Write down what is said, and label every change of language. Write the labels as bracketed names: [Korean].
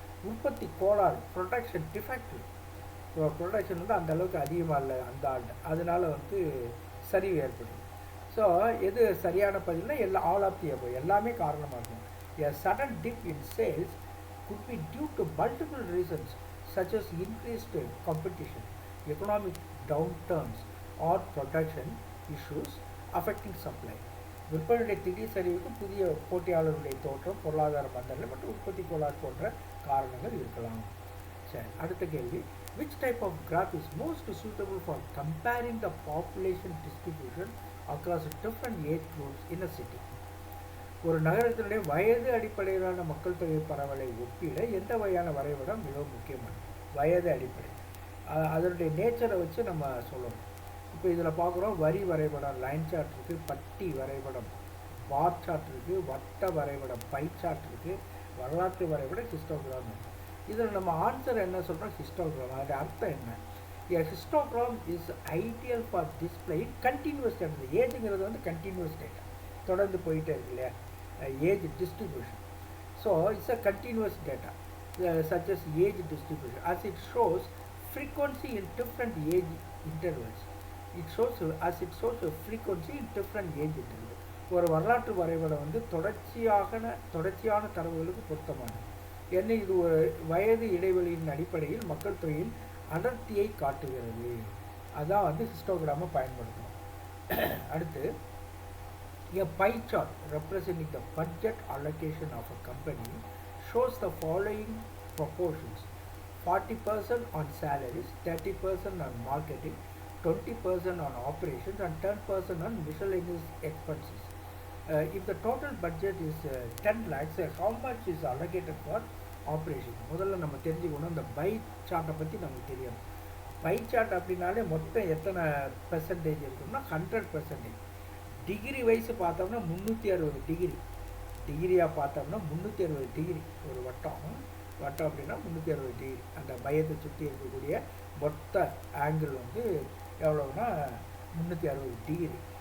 [Tamil] உற்பத்தி கோளாறு, production defective, production வந்து அந்த அளவுக்கு அதிகமாக இல்லை அந்த ஆண்டு, அதனால வந்து சரிவு ஏற்படுது. ஸோ எது சரியான பதில்னா [English] all of the above, [Tamil] எல்லாமே காரணமாக இருக்கும். [English] A sudden dip in sales could be due to multiple reasons such as increased competition, economic downturns or production issues affecting supply. [Tamil] விற்பனையுடைய திடீர் சரிவுக்கு புதிய போட்டியாளருடைய தோற்றம், பொருளாதார மந்தநிலை மற்றும் உற்பத்தி கோளாறு போன்ற காரணங்கள் இருக்கலாம். சரி, அடுத்த கேள்வி. [English] Which type of graph is most suitable for comparing the population distribution across different age groups in a city? [Tamil] ஒரு நகரத்தினுடைய வயது அடிப்படையிலான மக்கள் தொகை பரவலை ஒப்பிட எந்த வகையான வரைபடம் மிகவும் முக்கியமானது? வயது அடிப்படை, அதனுடைய நேச்சரை வச்சு நம்ம சொல்லணும். இப்போ இதில் பார்க்குறோம், வரி வரைபடம் லைன் சார்ட் இருக்குது, பட்டி வரைபடம் பார் சார்ட் இருக்குது, வட்ட வரைபடம் பை சார்ட் இருக்குது, வரலாற்று வரைபடம் ஹிஸ்டோகிராம் இருக்குது. இதில் நம்ம ஆன்சர் என்ன சொல்கிறோம்? ஹிஸ்டோகிராம். அதோட அர்த்தம் என்ன? [English] Histogram is ideal for display continuous data. [Tamil] ஏஜுங்கிறது வந்து கண்டினியூஸ் டேட்டா, தொடர்ந்து போயிட்டே இருக்கு இல்லையா, age distribution. [English] So it's a continuous data such as age distribution as it shows frequency in different age intervals. It shows a frequency in different age intervals. [Tamil] ஒரு வரலாற்று வரைபடம் வந்து தொடர்ச்சியான தரவுகளுக்கு பொருத்தமானது. என்ன, இது ஒரு வயது இடைவெளியின் அடிப்படையில் மக்கள் தொகையின் அடர்த்தியை காட்டுகிறது. அதான் வந்து ஹிஸ்டோகிராமை பயன்படுத்தும். அடுத்து, [English] a pie chart representing the budget allocation of a company shows the following proportions: 40% on salaries, 30% on marketing, 20% on operations and 10% on miscellaneous expenses. If the total budget is 10 lakhs, how much is allocated for operations? [Tamil] முதல்ல நம்ம தெரிஞ்சுக்கணும், இந்த by சார்ட்டை பற்றி நமக்கு தெரியும். Pie chart அப்படின்னாலே மொத்தம் எத்தனை பெர்சன்டேஜ் இருக்குன்னா 100%. டிகிரி வைஸ் பார்த்தோம்னா 360 டிகிரி, டிகிரியாக பார்த்தோம்னா 360 டிகிரி. ஒரு வட்டம் அப்படின்னா 360 டிகிரி. அந்த மையத்தை சுற்றி இருக்கக்கூடிய மொத்த ஆங்கிள் வந்து எவ்வளோன்னா 360 டிகிரி.